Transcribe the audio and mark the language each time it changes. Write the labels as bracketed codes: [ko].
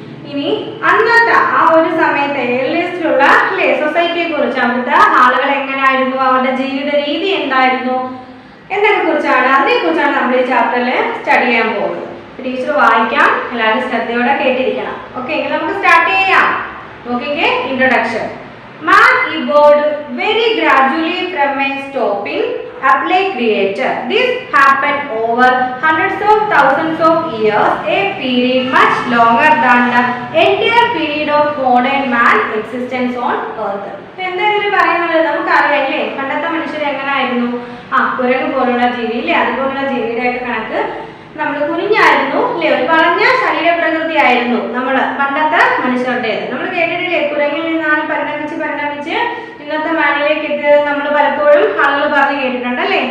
[ml] ഇനി അന്നത്തെ ആ ഒരു സമയത്ത് ഏർലിയസ്റ്റിലുള്ള അല്ലേ സൊസൈറ്റിയെ കുറിച്ച്, അവിടുത്തെ ആളുകൾ എങ്ങനെയായിരുന്നു, അവരുടെ ജീവിത രീതി എന്തായിരുന്നു എന്നതിനെ കുറിച്ചാണ്, അതിനെക്കുറിച്ചാണ് നമ്മൾ ഈ ചാപ്റ്ററിൽ സ്റ്റഡി ചെയ്യാൻ പോകുന്നത്. ടീച്ചർ വായിക്കാം, എല്ലാവരും ശ്രദ്ധയോടെ കേട്ടിരിക്കണം. ഓക്കെ, എങ്കിൽ നമുക്ക് സ്റ്റാർട്ട് ചെയ്യാം. നോക്കിക്കേ, introduction. [en] Man evolved very gradually from a stopping apply creature. This happened over hundreds of thousands of years, a period much longer than the entire period of modern man existence on earth. [ml] എന്തെങ്കിലും പറയുന്നത് നമുക്കറിയാം, പണ്ടത്തെ മനുഷ്യർ എങ്ങനെയായിരുന്നു? കുരങ്ങ് പോലുള്ള ജീവി അല്ലേ, അതുപോലുള്ള ജീവിയുടെയൊക്കെ കണക്ക് നമ്മൾ കുനിഞ്ഞായിരുന്നു അല്ലേ, ഒരു വളഞ്ഞ ശരീരപ്രകൃതി ആയിരുന്നു നമ്മൾ പണ്ടത്തെ മനുഷ്യരുടേത്. നമ്മൾ കേട്ടിട്ടില്ലേ, കുരങ്ങിൽ നിന്നാണ് പരിണമിച്ച് ഇന്നത്തെ മാനിലേക്ക് എത്തിയത് നമ്മൾ പലപ്പോഴും ആളുകൾ പറഞ്ഞ് കേട്ടിട്ടുണ്ട് അല്ലേ.